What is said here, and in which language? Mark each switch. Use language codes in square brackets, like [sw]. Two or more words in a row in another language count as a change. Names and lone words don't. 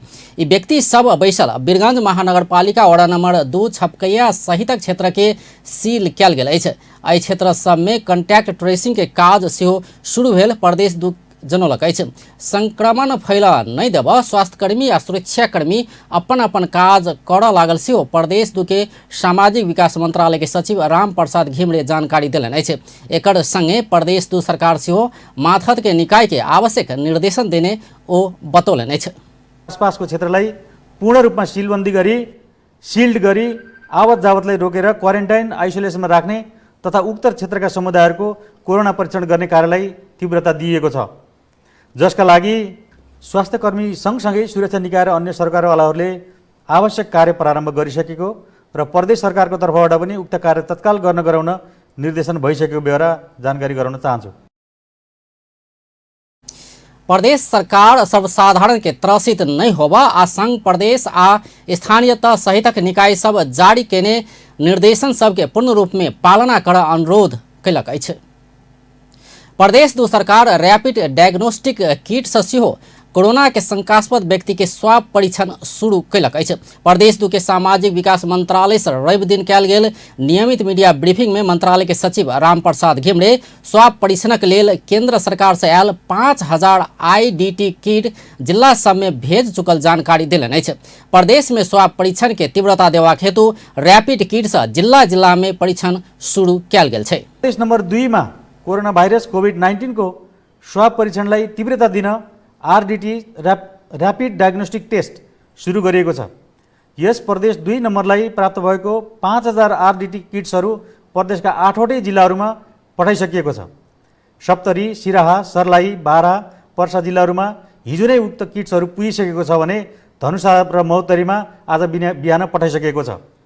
[mai] ई व्यक्ति सब बैसल वीरगंज महानगरपालिका वडा नंबर 2 छपकैया सहित क्षेत्र के सील कयल गेल अछि। एहि क्षेत्र सब में [en] contact tracing [mai] के काज सेहो शुरू भेल प्रदेश 2 जनौलक अछि। संक्रमण फैला नहीं देब स्वास्थ्यकर्मी आ सुरक्षाकर्मी अपन अपन काज करऽ लागल सेहो प्रदेश 2 के सामाजिक विकास मंत्रालय के सचिव राम प्रसाद घिमरे जानकारी देलनि अछि। एकर संगे प्रदेश 2 सरकार सेहो माथत के निकाय के आवश्यक निर्देशन देने ओ बतौलनि अछि। [ne] आसपासको क्षेत्रलाई पूर्ण रूपमा सिलबन्दी गरी सिल्ड गरी आवत जावतलाई रोकेर [en] quarantine isolationमा [ne] राख्ने तथा उक्त क्षेत्रका समुदायहरूको कोरोना परीक्षण गर्ने कार्यलाई तीव्रता दिएको छ। जसका लागि स्वास्थ्यकर्मी सँगसँगै सुरक्षा निकाय र अन्य सरकारवालाहरूले आवश्यक कार्य प्रारम्भ गरिसकेको र प्रदेश सरकारको तर्फबाट पनि उक्त कार्य तत्काल गर्न गराउन निर्देशन भइसकेको बेहोरा जानकारी गराउन चाहन्छु। [mai] प्रदेश सरकार सर्वसाधारण के त्रसित नहीं होबा आ संघ प्रदेश आ स्थानीय तह सहितक निकाय सब जारी केने निर्देशन सबके पूर्ण रूप में पालना कर अनुरोध कयलक अछि। प्रदेश दू सरकार [en] rapid diagnostic kit [mai] से सेहो कोरोना के शंकास्पद व्यक्ति के स्वाब परीक्षण शुरू कयलक अछि। प्रदेश दू के सामाजिक विकास मंत्रालय से रवि दिन कयल गेल नियमित [en] media briefing [mai] में मंत्रालय के सचिव रामप्रसाद घिमरे स्वाब परीक्षणक लेल केंद्र सरकार से आयल 5000 IDT किट जिला सब में भेज चुकल जानकारी देलनि अछि। प्रदेश में स्वाब परीक्षण के तीव्रता देबाक हेतु [en] rapid kit [mai] से जिला जिला में परीक्षण शुरू कयल गेल छै। [ne] देश नंबर 2 में कोरोना भाइरस कोभिड-19 को स्वाब परीक्षणलाई तीव्रता दिन [en] RDT rapid diagnostic test [ne] सुरु गरिएको छ। यस प्रदेश 2 नम्बरलाई प्राप्त भएको 5000 RDT किट्सहरू प्रदेशका 8वटै जिल्लाहरूमा पठाइसकिएको छ। सप्तरी, सिराहा, सर्लाही, बारा, पर्सा जिल्लाहरूमा हिजो नै उक्त किट्सहरू पुगिसकेको छ भने धनुषा र महोत्तरीमा आज बिहान पठाइसकेको छ।